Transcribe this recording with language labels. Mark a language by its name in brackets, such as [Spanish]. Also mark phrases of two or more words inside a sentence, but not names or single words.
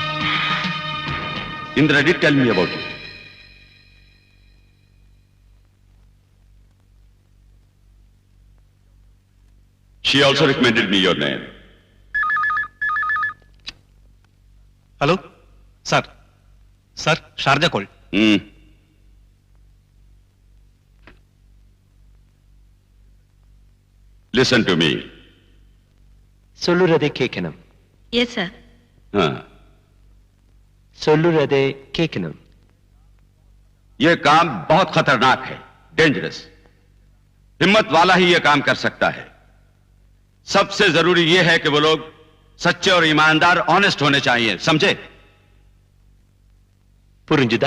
[English] Indra did tell me about you. She also recommended me your name. Hello? Sir. Sir, Sharjah call. Listen to me. [Tamil] சொல்லுறதை கேட்கணும். [English] Yes, sir. [Tamil] சொல்லுறதை கேட்கணும். [Hindi] यह काम बहुत खतरनाक है, डेंजरस. हिम्मत वाला ही यह काम कर सकता है. सबसे जरूरी यह है कि वो लोग सच्चे और ईमानदार, ऑनेस्ट होने चाहिए, समझे? [Tamil] புரிஞ்சுதா?